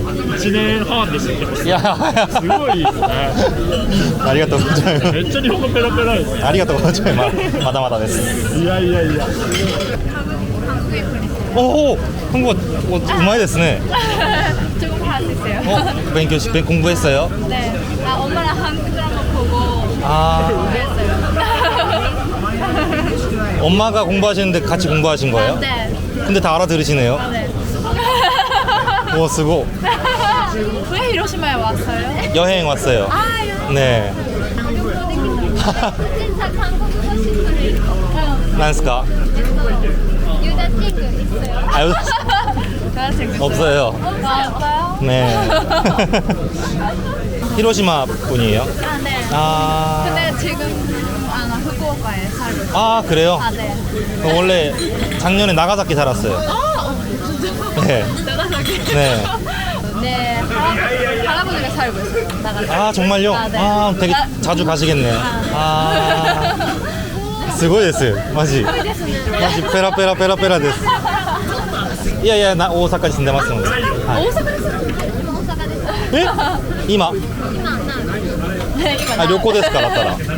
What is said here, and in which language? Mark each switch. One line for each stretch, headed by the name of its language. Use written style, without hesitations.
Japanese: 1年半で知ってます。いや、すごいですね。ありがとうございます。めっちゃ日本語ペラペラですね。ありがとうございます。まだまだです。いやいやいや。おお、韓国語うまいですね。
Korean: 중국하셨어요. 공부했어요? 네. 아, 엄마랑 한국 드라마 보고 아, 공부했어요. 엄마가 공부하시는데 같이 공부하신 거예요? 네. 근데 다 알아들으시네요. 네. 오, 쓰고 왜 히로시마에 왔어요? 여행 왔어요. 아, 네. 진짜 한국어 시술이 난스까? 여자친구 있어요? 아, 여자친구 없어요. 없어요? 네. 히로시마 분이에요? 아, 네. 아, 근데 지금 후쿠오카에 살고 있어요. 아 그래요? 아, 네. 원래 작년에 나가사키 살았어요. 네. 나가사키. 네. 네, 할아버지가 살고 있어요. 나가사키. 아 정말요? 아, 네. 아 되게 자주 가시겠네요.
Japanese: 아, すごいです。マジ。マジペラペラペラペラです。いやいや、大阪に住んでますので。はい、大阪です。今大阪です。え？今？今あ、旅行ですかだったら。